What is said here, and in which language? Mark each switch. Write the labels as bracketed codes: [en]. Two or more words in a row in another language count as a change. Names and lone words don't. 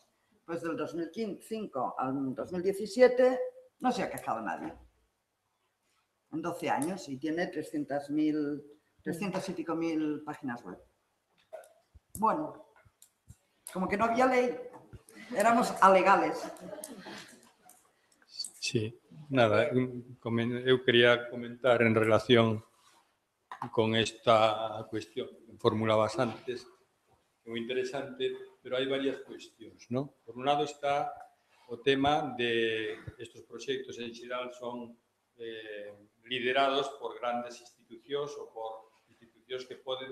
[es] Pues del 2005 al 2017 no se ha quejado nadie. En 12 años y tiene 300 y pico mil páginas web. Bueno, como que no había ley, éramos alegales. [gl] Sí, nada, eu quería comentar en relación con esta cuestión que formulabas antes, que é moi interesante, pero hai varias cuestións, ¿no? Por un lado está o tema de estes proxectos en xeral son liderados por grandes institucións ou por institucións que poden